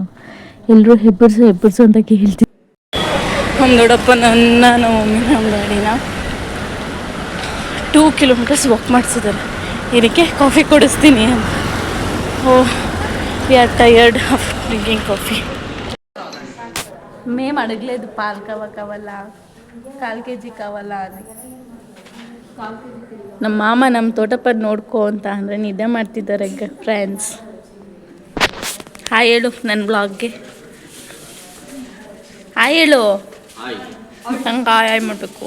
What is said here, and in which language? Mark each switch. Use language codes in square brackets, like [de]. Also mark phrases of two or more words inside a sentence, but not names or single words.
[kn] ಎಲ್ಲರೂ ಹೆಬ್ಬರ್ಸು ಅಂತ ಕೇಳ್ತಿದ್ರು. ನಮ್ಮ ದೊಡ್ಡಪ್ಪ ನಮ್ಮ ಮಮ್ಮಿ ನಮ್ಮ ಡ್ಯಾಡಿನ 2 [en] kilometers walk [kn] ಮಾಡಿಸಿದ್ದಾರೆ. ಏನಕ್ಕೆ? ಕಾಫಿ ಕೊಡಿಸ್ತೀನಿ ಅಂತ. [en] we are tired of drinking coffee. [te] మేము అడగలేదు పాలు కావాలా 1/4 kg కావాలా అని. [kn] ನಮ್ಮ ಮಾಮ ನಮ್ಮ ತೋಟಪ್ಪನ ನೋಡ್ಕೊ ಅಂತ ಅಂದರೆ ನಿದ್ದೆ ಮಾಡ್ತಿದ್ದಾರೆ ಫ್ರೆಂಡ್ಸ್. ಹಾಯ್ ಹೇಳು ನನ್ನ ಬ್ಲಾಗ್ಗೆ. ಹಾಯ್ ಹೇಳು. ಹಂಗೆ ಹಾಯ್ ಮಾಡಬೇಕು.